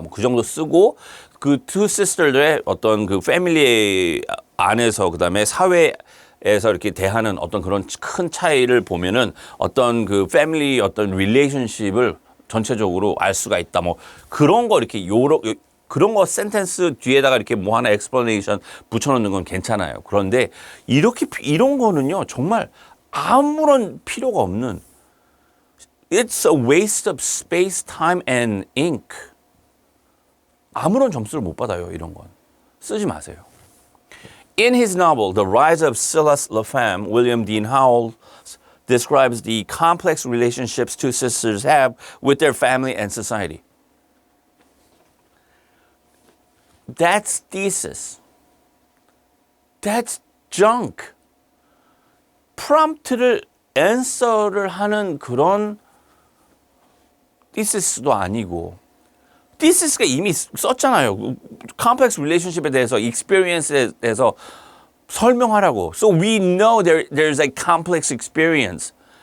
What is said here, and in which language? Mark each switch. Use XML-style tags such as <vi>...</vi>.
<ko>뭐 그 정도 쓰고 그 two sisters들의 어떤 그 패밀리 안에서 그다음에 사회에서 이렇게 대하는 어떤 그런 큰 차이를 보면은 어떤 그 패밀리 어떤 릴레이션십을 전체적으로 알 수가 있다. 뭐 그런 거 이렇게 그런 거 센텐스 뒤에다가 이렇게 뭐 하나 explanation 붙여놓는 건 괜찮아요. 그런데 이런 거는요 정말 아무런 필요가 없는</ko> <en>It's a waste of space, time, and ink.</en> <ko>아무런 점수를 못 받아요. 이런 건 쓰지 마세요.</ko> <en>In his novel, The Rise of Silas LaFemme, William Dean Howells describes the complex relationships two sisters have with their family and society. That's thesis. That's junk.</en> <ko>프롬프트를 answer를 하는 그런 thesis,도 아니고 thesis,가 이미 썼잖아요. complex relationship에 대해서 experience에 대해서 설명하라고.</ko> <en>So we know there's a complex experience.</en>